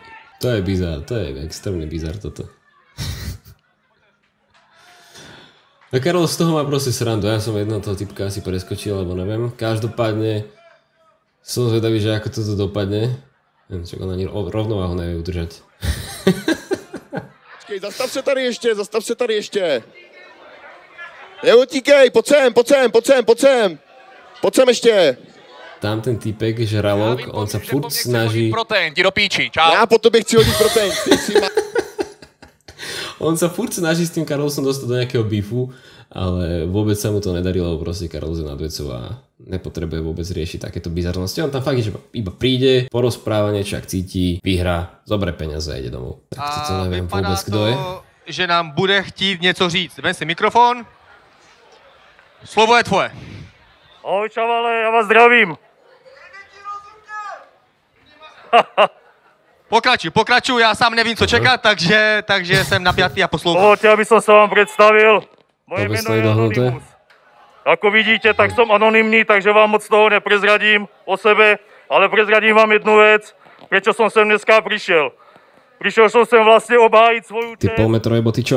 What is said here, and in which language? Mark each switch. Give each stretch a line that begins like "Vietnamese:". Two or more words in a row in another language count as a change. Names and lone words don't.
Slovak: To je bizár, to je extrémny bizár toto. A Karol z toho má proste srandu, ja som jedného toho typka asi preskočil, alebo neviem. Každopádne som zvedavý, že ako toto dopadne. Čak on ani rovnováhu nevie udržať.
Czech: Počkej, zastav se tady ještě. Neutíkej, pojď sem. Pojď sem ještě.
Slovak: Tam ten typek, žralok, on sa furt snaží...
Czech: Protein, ti do píči, čau. Já po tobě chci hodit protein.
Slovak: On sa furt snaží s tým Karolsom dostať do nejakého beefu, ale vôbec sa mu to nedarí, lebo proste Karol je nad vecou a nepotrebuje vôbec riešiť takéto bizarnosti. On tam fakt, že iba príde, porozpráva niečo, ak cíti, vyhrá, zoberie peniaze a ide domov. Tak to neviem vôbec, kto je.
Czech: Že nám bude chtít něco říct. Vem si mikrofon. Slovo je tvoje. Ahoj čavale, já vás zdravím. Pokračuj, já sám nevím, co čekat, takže jsem napjatý a poslouchám.
Slovak: Dovolte, aby som sa vám predstavil. Moje meno je Anonymous. Ako vidíte, tak som anonymný, takže vám moc toho neprezradím o sebe, ale prezradím vám jednu vec, prečo som sem dneska prišiel. Prišiel som sem vlastne obhájiť svoju čest. Ty polmetrové boty čo?